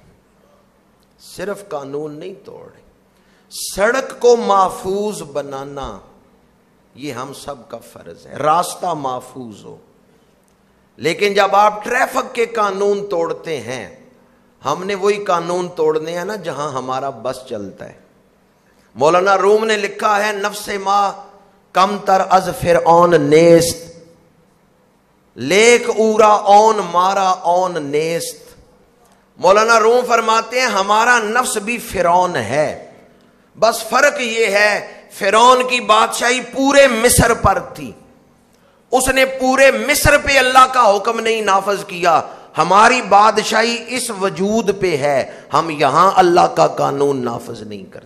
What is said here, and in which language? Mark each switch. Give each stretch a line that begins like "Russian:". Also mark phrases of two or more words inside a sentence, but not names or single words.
Urdu: صرف قانون نہیں توڑ رہے، سڑک کو محفوظ بنانا یہ ہم سب کا فرض ہے، راستہ محفوظ ہو۔ لیکن جب آپ ٹریفک کے قانون توڑتے ہیں، ہم نے وہی قانون توڑنے ہیں نا جہاں ہمارا بس چلتا ہے۔ مولانا روم نے لکھا ہے
Persian: نفس ما کم تر از فرعون نیست، لیک اورا اون مارا اون نیست۔
Urdu: مولانا روم فرماتے ہیں ہمارا نفس بھی فرعون ہے، بس فرق یہ ہے فرعون کی بادشاہی پورے مصر پر تھی، اس نے پورے مصر پہ اللہ کا حکم نہیں نافذ کیا، ہماری بادشاہی اس وجود پہ ہے، ہم یہاں اللہ کا قانون نافذ نہیں کرتے۔